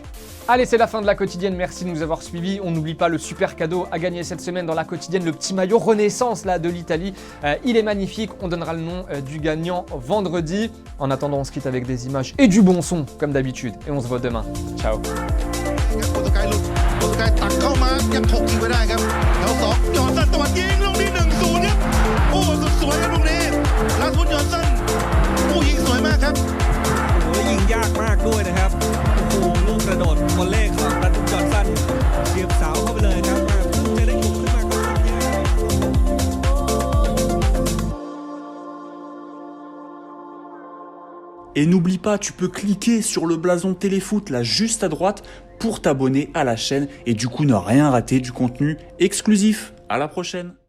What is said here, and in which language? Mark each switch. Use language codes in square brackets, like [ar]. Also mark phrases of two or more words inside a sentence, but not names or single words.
[fr] Allez, c'est la fin de la quotidienne, merci de nous avoir suivis. On n'oublie pas le super cadeau à gagner cette semaine dans la quotidienne, le petit maillot Renaissance là, de l'Italie. Il est magnifique, on donnera le nom du gagnant vendredi. En attendant, on se quitte avec des images et du bon son, comme d'habitude. Et on se voit demain. Ciao. [th] โปรตุเกสหลุดโปรตุเกสตักเข้ามายังถกยิงไม่ได้ครับแถว2จอห์นสันตะวันยิงลูกนี้ 1-0 ครับโอ้สุดสวยครับลูกนี้ลาสมุนจอห์นสันผู้ยิงสวยมากครับโอ้โหยิงยากมากด้วยนะครับโอ้โหลูกกระโดดวอลเลย์ของลาสมุนจอห์นสันเสียบเสาเข้าไปเลยครับจะได้บุกขึ้นมาก็ทำยาก [fr] Et n'oublie pas, tu peux cliquer sur le blason Téléfoot là juste à droite pour t'abonner à la chaîne et du coup ne rien rater du contenu exclusif. À la prochaine.